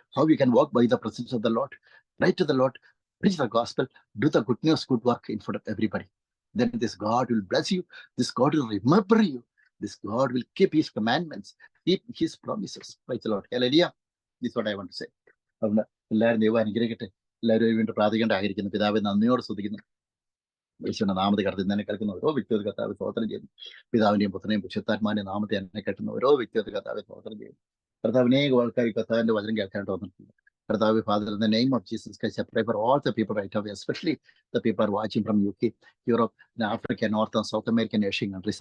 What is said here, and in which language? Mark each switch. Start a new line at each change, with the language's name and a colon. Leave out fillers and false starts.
English: How we can walk by the presence of the Lord? Pray to the Lord, preach the gospel, do the good news, good work in front of everybody. Then this God will bless you. This God will remember you. This God will keep his commandments, keep his promises. Praise the Lord, hallelujah. This is what I want to say.
Malayalam: എല്ലാവരും ദൈവം അനുഗ്രഹിക്കട്ടെ. എല്ലാവരും വേണ്ടി പ്രാർത്ഥിക്കേണ്ട ആയിരിക്കുന്നു. പിതാവെ നന്ദിയോട് സ്തുതിക്കുന്നു. യേശുവിന്റെ നാമത്തെ കടത്തി എന്നെ കേൾക്കുന്ന ഓരോ വ്യക്തിയുടെ കർത്താവ് സ്തോത്രം ചെയ്യുന്നു. പിതാവിന്റെയും പുത്രനെയും പരിശുദ്ധാത്മാവിന്റെയും നാമത്തെ എന്നെ കേൾക്കുന്ന ഓരോ വ്യക്തിയുടെ കർത്താവ് സ്തോത്രം ചെയ്യുന്നു. കർത്താവ് അനേക ആൾക്കാർ കർത്താവിന്റെ വചനം കേൾക്കാനായിട്ട് വന്നിട്ടുണ്ട്.
English: കർത്താവ്, Father, in the name of Jesus Christ, I pray for all the people right now, especially the people watching from UK, Europe, Africa, North and South American, Asian countries.